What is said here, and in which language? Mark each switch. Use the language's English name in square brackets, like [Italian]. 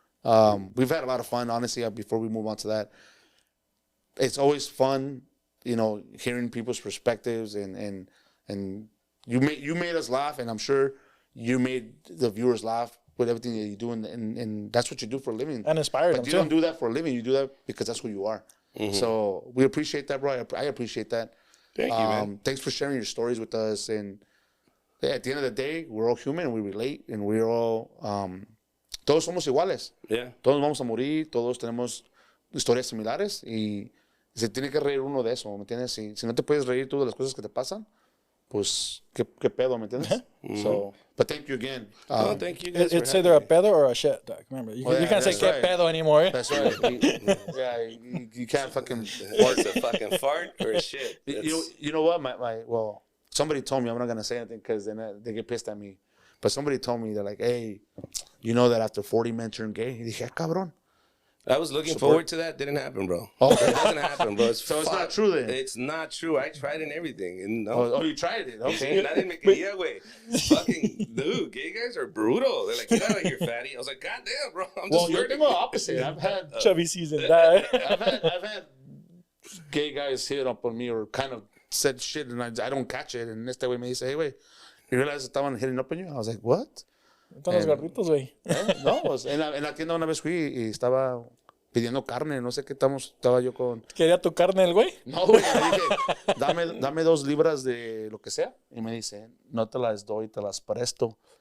[English] We've had a lot of fun, honestly. Before we move on to that, it's always fun, you know, hearing people's perspectives and you made us laugh, and I'm sure you made the viewers laugh with everything that you do, and that's what you do for a living. And inspire them too. You don't do that for a living. You do that because that's who you are. Mm-hmm. So we appreciate that, bro. I appreciate that. Thank you, man. Thanks for sharing your stories with us. And at the end of the day, we're all human and we relate, and we're all [Spanish] todos somos iguales. [English] Yeah. [Spanish] Todos vamos a morir. Todos tenemos historias similares y se tiene que reír uno de eso, ¿me entiendes? Si no te puedes reír tú de las cosas que te pasan, pues, ¿qué pedo, ¿me entiendes? [English] Mm-hmm. So, but thank you again. Thank you guys. It's either a pedo or a shit, Doc. Remember, you can't say [Spanish] que pedo [English] anymore. That's right. You can't fucking fart. It's a fucking fart or a shit. You know what? Well, somebody told me, I'm not going to say anything because then they get pissed at me. But somebody told me, they're like, hey, you know that after 40 men turn gay? [Spanish] Y dije, cabrón. [English] I was looking forward to that. Didn't happen, bro. Oh, it doesn't happen, bro. So it's not true then? It's not true. I tried and everything. And no. Oh, you tried it? Okay. [Spanish] Nadie me quería, güey. [English] Fucking, dude, gay guys are brutal. They're like, get out of here, fatty. I was like, God damn, bro. I'm just you're the opposite. I've had... Chubby season. I've had gay guys hit up on me or kind of said shit and I don't catch it. And [Spanish] este güey me dice, hey, güey, [English] you realize [Spanish] estaban [English] hitting up on you? I was like, what? [Spanish] Están los garritos, güey. No, pues en la tienda una vez fui y estaba pidiendo carne, no sé qué estaba yo con... ¿Quería tu carne el güey? No, güey, le dije, dame 2 libras de lo que sea. Y me dice, no te las doy, te las presto.